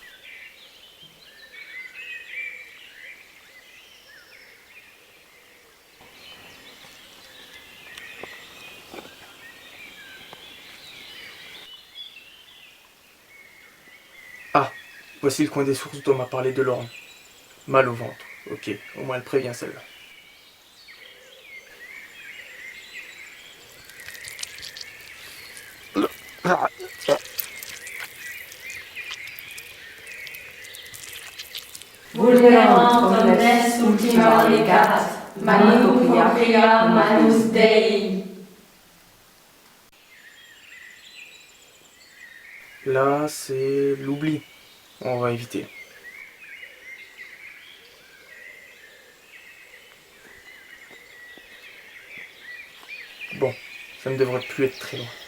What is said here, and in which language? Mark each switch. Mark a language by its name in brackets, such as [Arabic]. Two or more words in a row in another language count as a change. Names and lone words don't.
[French] Ah, voici le coin des sources dont m'a parlé Delorme. Mal au ventre. Ok, au moins elle prévient celle-là. [Latin] Vulnerant omnes ultima legat, manu propria manus Dei. [French] Là, c'est l'oubli. On va éviter. Bon, ça ne devrait plus être très loin.